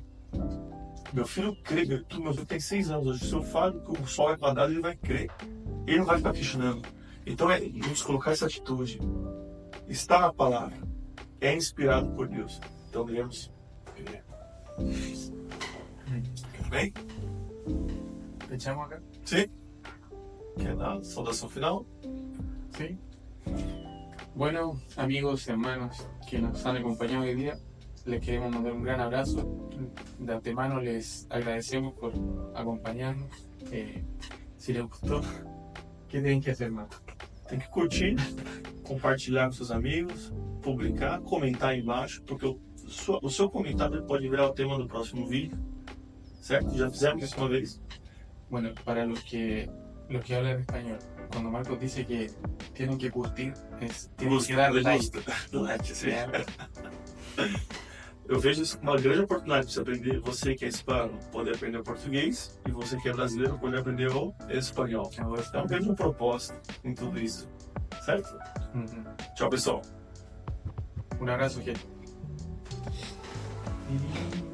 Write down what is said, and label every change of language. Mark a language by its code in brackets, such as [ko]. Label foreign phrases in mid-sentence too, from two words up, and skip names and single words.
[pt] Meu filho crê. Meu filho tem 6 anos hoje. Se eu falo que o sol é quadrado, ele vai crer. Ele não vai ficar questionando. Então, vamos colocar essa atitude. Está na palavra. É inspirado por Deus. Então, devemos viver. Tudo bem? [es] ¿Echamos acá? [pt] Sim? Quer dar a saudação final? [es] Sí. Bueno, amigos y hermanos que nos han acompañado hoy día, les queremos mandar un gran abrazo. De antemano les agradecemos por acompañarnos. Si les gustó, ¿qué tienen que hacer más? [pt] Tem que curtir, compartilhar com seus amigos, publicar, comentar aí embaixo, porque o seu comentário pode virar o tema do próximo vídeo. Certo? Já fizemos isso uma vez. [es] Bueno, para los que hablan español, cuando Marcos dice que tienen que curtir, tienen que dar like. Like, [pt] sim. Eu vejo isso como uma grande oportunidade para você aprender, você que é hispano, poder aprender o português, e você que é brasileiro, poder aprender o espanhol. Então, vejo um propósito em tudo isso. Certo? Uhum. Tchau, pessoal. [es] Un abrazo, gente.